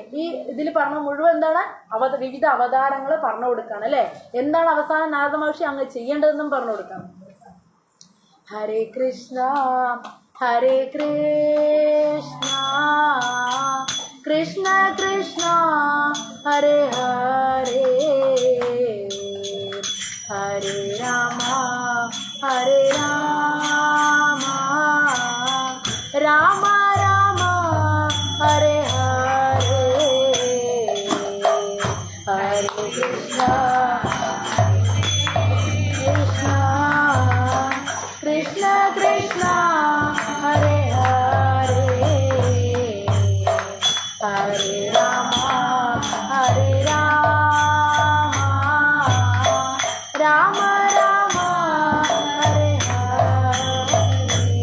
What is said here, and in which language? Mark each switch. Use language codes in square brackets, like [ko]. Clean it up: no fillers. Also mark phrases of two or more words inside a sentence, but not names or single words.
[ml] ഈ ഇതിൽ പറഞ്ഞ മുഴുവൻ എന്താണ്? വിവിധ അവതാരങ്ങൾ പറഞ്ഞു കൊടുക്കാണ് അല്ലെ. എന്താണ് അവസാനം നാരദ മഹർഷി അങ്ങ് ചെയ്യേണ്ടതെന്നും പറഞ്ഞു കൊടുക്കാം. [sa] ഹരേ കൃഷ്ണ ഹരേ കൃഷ്ണ കൃഷ്ണ കൃഷ്ണ ഹരേ ഹരേ ഹരേ രാമ ഹരേ രാമ രാമ രാമ ഹരേ ഹരേ ഹരേ കൃഷ്ണ കൃഷ്ണ കൃഷ്ണ കൃഷ്ണ ഹരേ ഹരേ ഹരേ രാമ ഹരേ രാമ രാമ രാമ ഹരേ ഹരേ